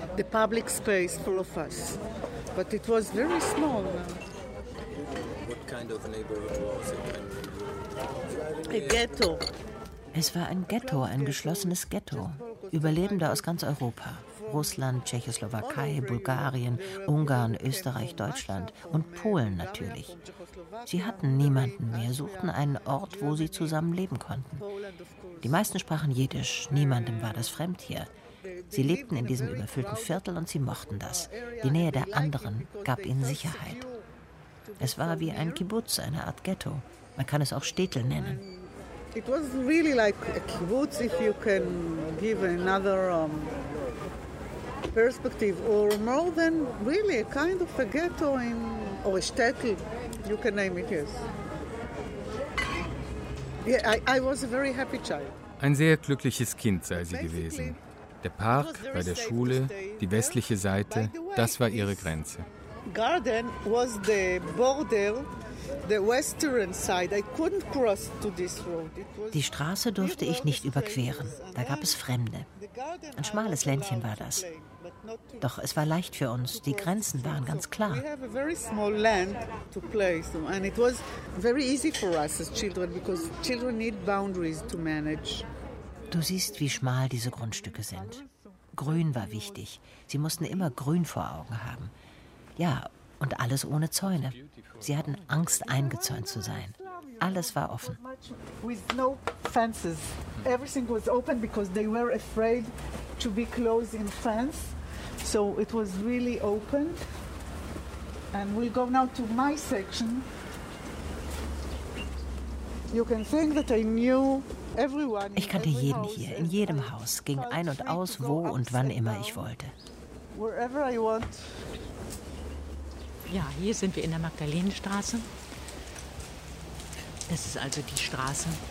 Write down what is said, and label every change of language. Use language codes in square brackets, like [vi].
[en] Public space full of us. But it was very small. kind of a neighborhood was it? A ghetto. [de] Es war ein Ghetto, ein geschlossenes Ghetto. Überlebende aus ganz Europa. Russland, Tschechoslowakei, Bulgarien, Ungarn, Österreich, Deutschland und Polen natürlich. Sie hatten niemanden mehr, suchten einen Ort, wo sie zusammen leben konnten. Die meisten sprachen Jiddisch, niemandem war das fremd hier. Sie lebten in diesem überfüllten Viertel und sie mochten das. Die Nähe der anderen gab ihnen Sicherheit. Es war wie ein Kibbutz, eine Art Ghetto. Man kann es auch Städtel nennen. [en] It was really like a kibbutz, if you can give another perspective, or more than really a kind of a ghetto in or a shtetl, you can name it, yes. Yeah, I was a very happy child. [de] Ein sehr glückliches Kind sei sie gewesen. Der Park bei der Schule, die westliche Seite, das war ihre Grenze. [en] Garden was the border. [de] Die Straße durfte ich nicht überqueren. Da gab es Fremde. Ein schmales Ländchen war das. Doch es war leicht für uns. Die Grenzen waren ganz klar. Du siehst, wie schmal diese Grundstücke sind. Grün war wichtig. Sie mussten immer grün vor Augen haben. Ja, und alles ohne Zäune. Sie hatten Angst, eingezäunt zu sein. Alles war offen. [en] With no fences. Everything was open because they were afraid to be close in fence. So it was really open. And we'll go now to my section. You can think that I knew everyone. [de] Ich kannte jeden hier, in jedem Haus, ging ein und aus, wo und wann immer ich wollte. [en] Wherever I want. [de] Ja, hier sind wir in der Magdalenenstraße. Das ist also die Straße.